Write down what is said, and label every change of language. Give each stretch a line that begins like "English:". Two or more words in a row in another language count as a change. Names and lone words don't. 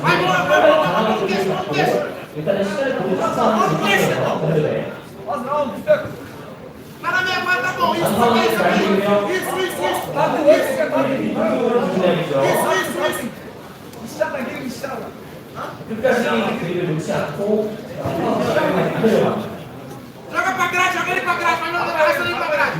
Portuguese: Vai, mão no queixo, mão no queixo!
Korean: 일단은 시간을 보내서 싸움을
Portuguese: Tá na minha mão, tá bom! Isso, isso, isso! Isso!
Korean: 끝까지 그리를 놓지 않고
Portuguese: Joga pra grade, joga ele pra grade, vai não essa ali pra grade.